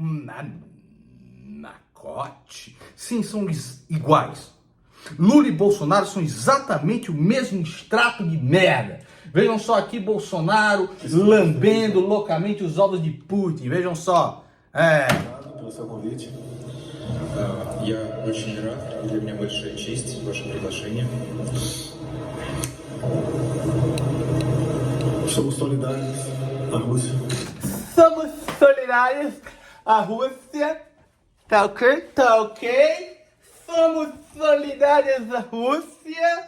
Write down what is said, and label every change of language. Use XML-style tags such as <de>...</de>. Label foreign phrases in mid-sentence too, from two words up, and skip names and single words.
<pt>Nacote. Sim, são iguais. Lula e Bolsonaro são exatamente o mesmo extrato de merda. Vejam só aqui Bolsonaro lambendo loucamente os ovos de Putin. Vejam só. Obrigado pelo seu convite.</pt> <ru>Я очень рад, для меня большая честь ваше приглашение.</ru> <pt>Somos solidários à Rússia. Somos solidários à Rússia. Tá ok? Tá ok? Somos solidários à Rússia.</pt>